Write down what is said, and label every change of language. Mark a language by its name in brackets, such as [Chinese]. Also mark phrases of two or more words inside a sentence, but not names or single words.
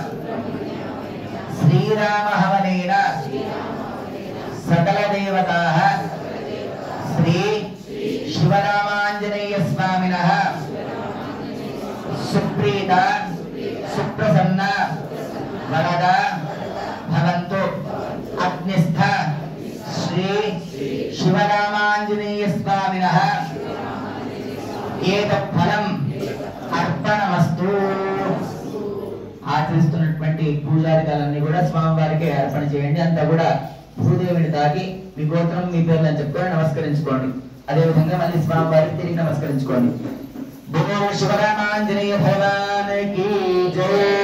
[Sanskrit] श्रीराम हवनेन सकल देवताः श्री शिवरामांजनेय स्वामिनः सुप्रीता सुप्रसन्न वरदा भवन्तु अग्निस्थ श्री शिवरामांजनेय स्वामिनः एतत् फलम् अर्पणमस्तु [Telugu] ఆచరిస్తున్నటువంటి పూజారికాలన్నీ కూడా స్వామివారికి అర్పణ చేయండి అంతా కూడా భూదేవిని తాకి మీ గోత్రం మీ పేర్లు అని చెప్పుకొని నమస్కరించుకోండి అదే విధంగా మళ్ళీ స్వామివారికి తిరిగి నమస్కరించుకోండి ఓం శివరామాంజనేయ భగవానికి జై